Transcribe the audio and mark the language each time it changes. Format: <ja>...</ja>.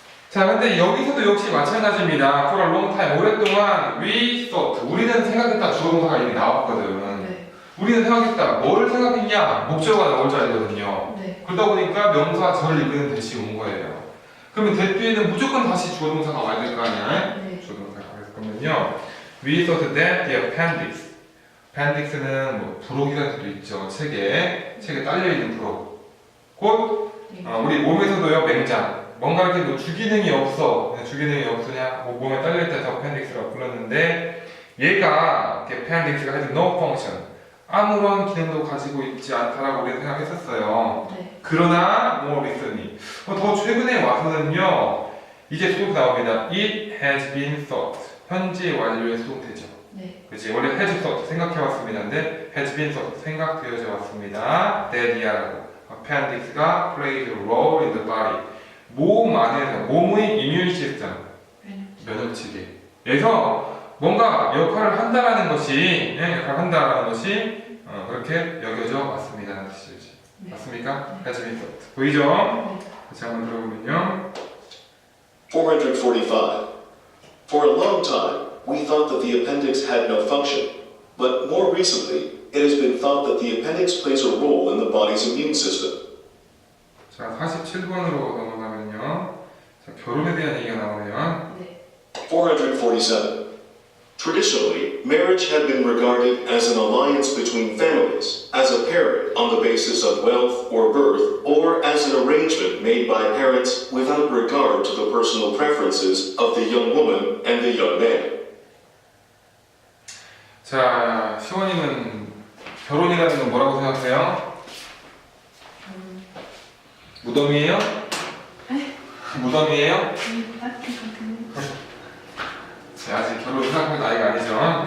<ko>자, 근데 여기서도 역시 마찬가지입니다.</ko> <en>For a long time,</en> <ko>오랫동안</ko> <en>we thought,</en> <ko>우리는 생각했다 주어 동사가 이미 나왔거든. 네. 우리는 생각했다. 뭐를 생각했냐? 목적어가 나올 줄 알거든요. 네. 그러다 보니까 명사 절 이끄는 대시 온 거예요. 그러면 that 뒤에는 무조건 다시 주어 동사가 와야 될 거 아니야? 네. 주어 동사가. 그러면요.</ko> <en>We thought that the appendix.</en> <ko>appendix는 뭐 부록이라는 뜻도 있죠. 책에 딸려있는 부록. 곧 네. 우리 몸에서도요. 맹장. 뭔가 이렇게 뭐 주기능이 없어. 주기능이 없으냐? 뭐 몸에 딸려있다 해서 appendix라고 불렀는데 얘가 이렇게 appendix가</ko> <en>has no function.</en> <ko>아무런 기능도 가지고 있지 않다라고 우리는 생각했었어요. 네. 그러나</ko> <en>more recently</en> <ko>더 최근에 와서는요 이제 수동 나옵니다.</ko> <en>It has been thought</en> <ko>현재 완료의 수동태죠. 네. 그렇지 원래</ko> <en>has thought</en> <ko>생각해왔습니다인데</ko> <en>has been thought</en> <ko>생각되어져 왔습니다. that이야라고 appendix가</ko> <en>plays a role in the body</en> <ko>몸 안에서 몸의</ko> <en>immune system</en> <ko>면역체계에서 뭔가 역할을 한다라는 것이 역할을 한다라는 것이 그렇게 여겨져 왔습니다라는 뜻이죠. 네. 맞습니까?</ko> <en>has been thought</en> <ko>보이죠? 네. 같이 한번 들어보면요. 445.</ko> <en>For a long time, we thought that the appendix had no function, but more recently, it has been thought that the appendix plays a role in the body's immune system.</en> <ko>자, 47번으로 넘어가면요. 자, 결혼에 대한 얘기가 나오면 네. 447.</ko> <en>Traditionally, marriage had been regarded as an alliance between families, as a pairing on the basis of wealth or birth, or as an arrangement made by parents without regard to the personal preferences of the young woman and the young man.</en> <ko>자, 시원이는 결혼이라는 건 뭐라고 생각해요? 무덤이에요? 무덤이에요? 딱히 같은. 자, 아직 결혼 생각할 나이가 아니죠.</ko>